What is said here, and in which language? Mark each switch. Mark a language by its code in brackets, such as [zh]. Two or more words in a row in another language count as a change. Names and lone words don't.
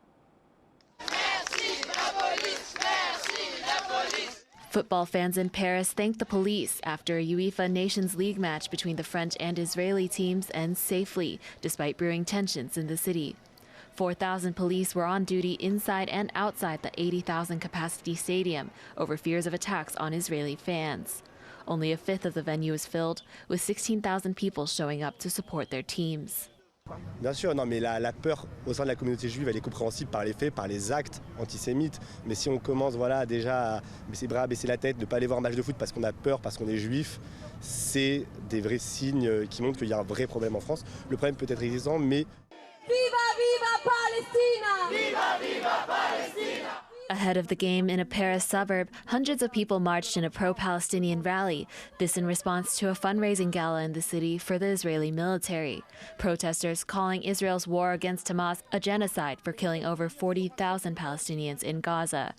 [en] Football fans in Paris thanked the police after a UEFA Nations League match between the French and Israeli teams ends safely, despite brewing tensions in the city. 4,000 police were on duty inside and outside the 80,000 capacity stadium over fears of attacks on Israeli fans. Only a fifth of the venue is filled, with 16,000 people showing up to support their teams. [fr] Bien sûr, non, mais la peur au sein de la communauté juive, elle est compréhensible par les faits, par les actes antisémites. Mais si on commence voilà, déjà à baisser les bras, baisser la tête, ne pas aller voir un match de foot parce qu'on a peur, parce qu'on est juif, c'est des vrais signes qui montrent qu'il y a un vrai problème en France. Le problème peut être existant, mais... [es] Viva, viva Palestina! Viva, viva Palestina! [en] Ahead of the game in a Paris suburb, hundreds of people marched in a pro-Palestinian rally, this in response to a fundraising gala in the city for the Israeli military. Protesters calling Israel's war against Hamas a genocide for killing over 40,000 Palestinians in Gaza.